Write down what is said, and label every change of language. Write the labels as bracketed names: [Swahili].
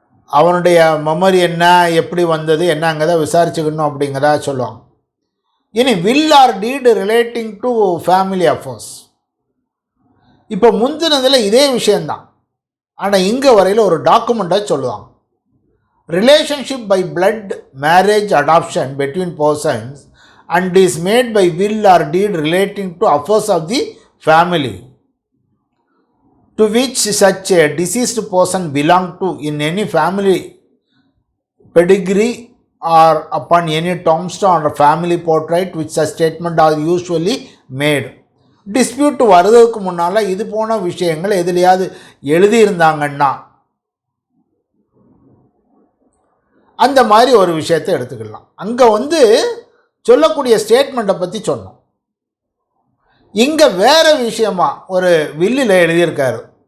[Tamil] அவனுடைய மெமரி என்ன, எப்படி வந்தது என்னங்கிறத விசாரிச்சுக்கணும் அப்படிங்கிறதா சொல்லுவாங்க. [English] இனி will or deed relating to family affairs. [Tamil] இப்போ முந்தினதில் இதே விஷயந்தான், ஆனால் இங்கே வரையில் ஒரு டாக்குமெண்ட்டாக சொல்லுவாங்க. [English] Relationship by blood, marriage, adoption between persons and is made by will or deed relating to affairs of the family to which such a deceased person belong to in any family pedigree or upon any tombstone or family portrait which such statement are usually made. [Tamil] Dispute வர்றதுக்கு முன்னால் இது போன விஷயங்கள் எதுலையாவது எழுதியிருந்தாங்கன்னா அந்த மாதிரி ஒரு விஷயத்தை எடுத்துக்கலாம். அங்கே சொல்லக்கூடிய ஸ்டேட்மெண்ட்டை பற்றி சொன்னோம். இங்கே வேறு விஷயமா ஒரு வில்லில் எழுதியிருக்காரு.